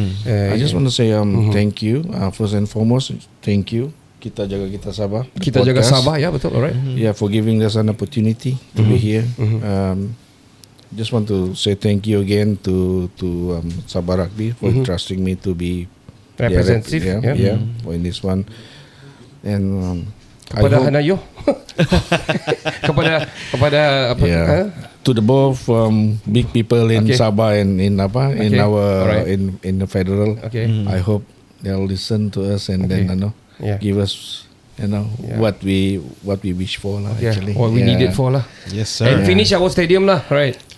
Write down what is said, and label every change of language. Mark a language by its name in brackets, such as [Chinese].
[English] I just want to say thank you. First and foremost, thank you. [Malay] Kita jaga kita Sabah. Kita jaga Sabah, ya betul, alright. [English] Yeah, for giving us an opportunity to be here. Just want to say thank you again to Sabah Rugby for trusting me to be representative. For in this one. And [Malay] kepada Hanayo, kepada apa? [English] To the both big people in Sabah and in the federal. I hope they'll listen to us and then give us what we wish for lah, actually. What we needed for lah. Yes sir. And finish our stadium lah, right?